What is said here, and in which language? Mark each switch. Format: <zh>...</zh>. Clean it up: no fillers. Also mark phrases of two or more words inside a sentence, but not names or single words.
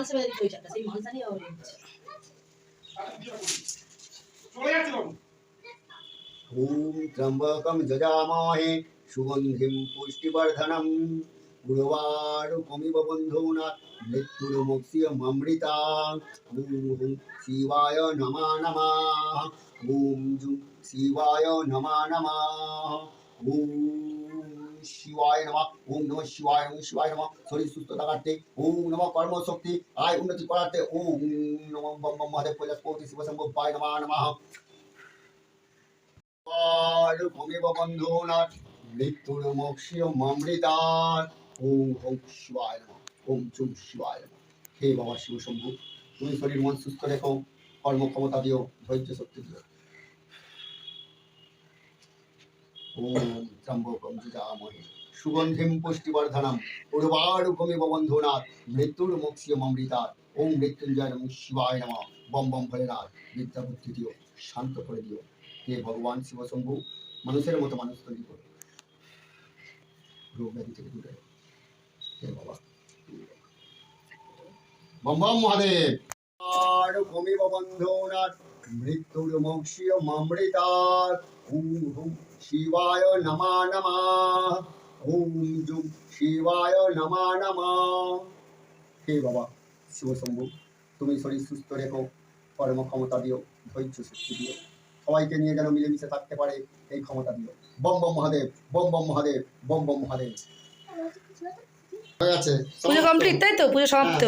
<sa>ওম ত্র্যম্বকম যজামহে সুগন্ধিম পুষ্টিবর্ধনম উর্বারুকমিব বন্ধুনা মৃত্যুর্মুক্ষীয়মৃতাং। ওম শিবায় নমঃ নমঃ। ওম জুং শিবায় নমঃ নমঃ। ওম শিবায় নমঃ। ওম নমঃ শিবায়, ওম শিবায় নমঃ।</sa> <bn>শরীর সুস্থতা কাটতে</bn> <sa>ওম নমঃ।</sa> <bn>কর্মশক্তি আয় উন্নতি করাতে</bn> <sa>ওম নমঃ। বম বম মহাদেব কৈলাস কোটি শিব শম্ভু পায় নমঃ নমঃ। ভূমিব বন্ধুনাথ মৃত্যুর্মোক্ষীয়মৃতাৎ। ওম ওম শিবায় নমঃ। ওম চুম শিবায় নমঃ।</sa> <bn>হে বাবা শিব শম্ভু, তুমি শরীর মন সুস্থ রেখো, কর্মক্ষমতা দিও, ধৈর্য শক্তি দিও।</bn> <sa>ওম ত্র্যম্বকম যজামহে সুগন্ধিম পুষ্টিবর্ধনম উর্বারুকমিব বন্ধুনাথ মৃত্যুর্মোক্ষিয়মৃতাৎ ওম মৃত্যুঞ্জয় নমঃ শিবায় নমঃ বম বম ভোলেনাথ</sa> <bn>বিদ্যা বুদ্ধি দিও, শান্ত করে দিও। হে ভগবান শিব শম্ভু, মানুষের মতো মানুষ তৈরি করো, রোগ ব্যাধি থেকে দূরে রাখো। হে বাবা বম বম মহাদেব।</bn> <sa>উর্বারুকমিব বন্ধুনাথ মৃত্যুর্মোক্ষিয়মৃতাৎ ওম হুম শিবায় নমঃ নমঃ ওম জুম শিবায় নমঃ নমঃ।</sa> <bn>হে বাবা শিব শম্ভু, তুমি শরীর সুস্থ রেখো, কর্ম ক্ষমতা দিও, ধৈর্য শক্তি দিও, সবাইকে নিয়ে যেন মিলেমিশে থাকতে পারে এই ক্ষমতা দিও। বম বম মহাদেব, বম বম মহাদেব, বম বম মহাদেব। হয়ে গেছে, পুজো কমপ্লিট, তাই তো? পুজো সমাপ্ত।</bn>